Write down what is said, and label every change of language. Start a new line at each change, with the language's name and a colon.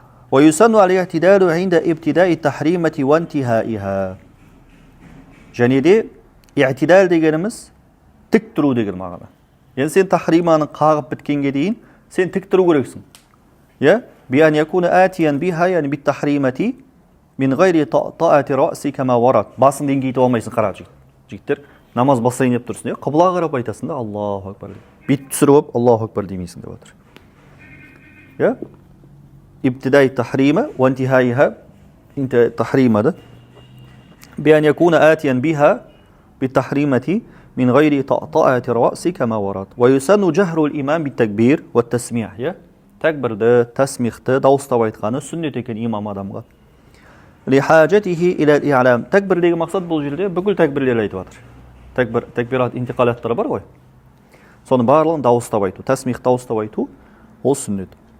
Arabic: ويسن الاعتدال عند ابتداء التحريمة وانتهائها.
Kazakh: Және де i'tidal дегеніміз тік тұру деген мағына. Яғни сен тахриманы қағып біткенге дейін сен тік тұру керексің.
Arabic: بأن يكون آتيا بها يعني بالتحريمة من غير طاعة رأسي كما ورد.
Kazakh: Басын деңгейтіп алмайсың, қара жігіттер. Намаз басайын деп тұрсың, қыбла қарап айтасың да Аллаху акбар. Бет түсіріп Аллаху акбар демейсің деп отыр.
Arabic: Ибтидай тахрима ва интихайха тахрима да. بأن يكون آتيا بها بالتحريمة من غير طاعة رأسي كما ورد. ويسن جهر الإمام بالتكبير والتسميع.
Kazakh: Тәкбірді, тәсмихті дауыстап айтқаны сүннет екен имам адамға.
Arabic: Лихажатихи иля и'лам.
Kazakh: Тәкбірдегі мақсат бұл жерде бүкіл тәкбірлер айтып жатыр. Тәкбират интиқалаттары бар ғой. Соны барлығын дауыстап айту, тәсмих дауыстап айту ол сүннет.